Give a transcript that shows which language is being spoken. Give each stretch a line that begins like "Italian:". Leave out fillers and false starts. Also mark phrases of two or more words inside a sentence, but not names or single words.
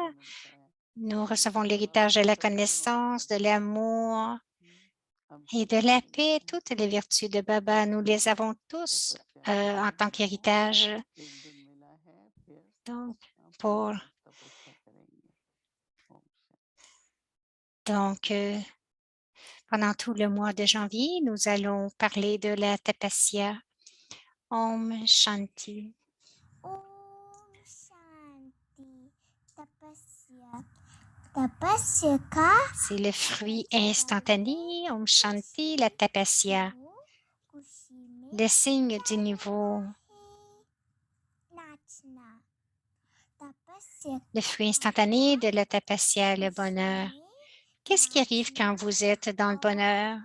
French: Nous recevons l'héritage de la connaissance, de l'amour et de la paix, toutes les vertus de Baba. Nous les avons tous en tant qu'héritage. Donc, pendant tout le mois de janvier, nous allons parler de la tapasya.
Hindi: Om Shanti. Om Shanti. Tapasya. Tapasya ka
French: C'est le fruit instantané.
Hindi: Om Shanti,
French: la tapasya. Le signe du niveau. Le fruit instantané de la tapasya, le bonheur. Qu'est-ce qui arrive quand vous êtes dans le bonheur?